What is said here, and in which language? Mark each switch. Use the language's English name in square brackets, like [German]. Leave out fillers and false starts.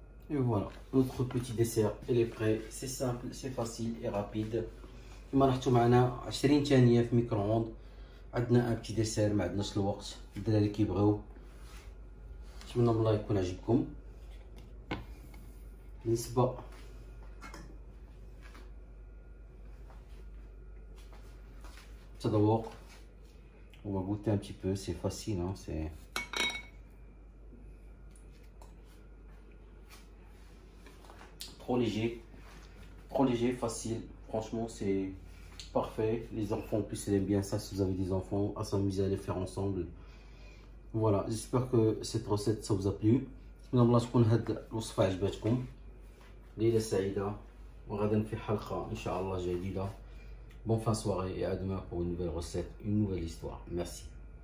[French] Et voilà, notre petit dessert, il est prêt. C'est simple, c'est facile et rapide. [Arabic] كما لاحظتوا معنا 20 ثانية في ميكرووند. عندنا ان بتي ديسير، ما عندناش الوقت. الدراري كيبغيو. نتمنى من الله يكون عجبكم. بالنسبة التذوق، [French] on va goûter un petit peu, c'est facile, hein, c'est trop léger, facile. Franchement, c'est parfait. Les enfants en plus ils aiment bien ça. Si vous avez des enfants, à s'amuser à les faire ensemble. Voilà, j'espère que cette recette ça vous a plu. [Arabic] نتمنى الله تكون هاد الوصفة عجبتكم. ليلة سعيدة وغدا في حلقة إن شاء الله جديدة. [French] Bonne fin de soirée et à demain pour une nouvelle recette, une nouvelle histoire. Merci.